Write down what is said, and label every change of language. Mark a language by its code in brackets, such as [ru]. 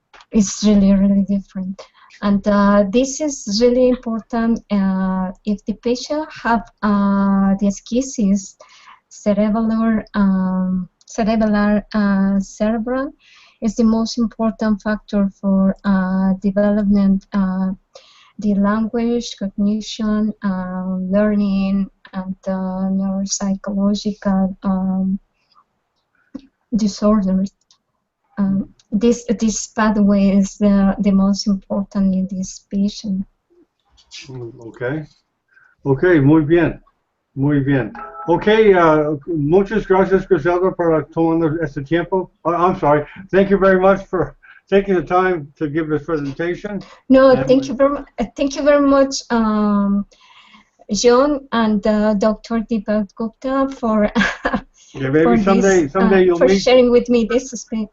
[en] It's really different. And this is really important if the patient have the esquisses, cerebral is the most important factor for development, the language, cognition, learning, and neuropsychological disorders. This pathway is the most important in this patient. [es] Okay. Okay, muy bien. Muy bien. Okay, muchas gracias, Griselda, por tomando este tiempo. [en] I'm sorry. Thank you very much for taking the time to give this presentation. No, thank you very much. Thank you very much, John and Dr. Deepak Gupta for yeah, maybe someday you'll for meet. Sharing with me this space.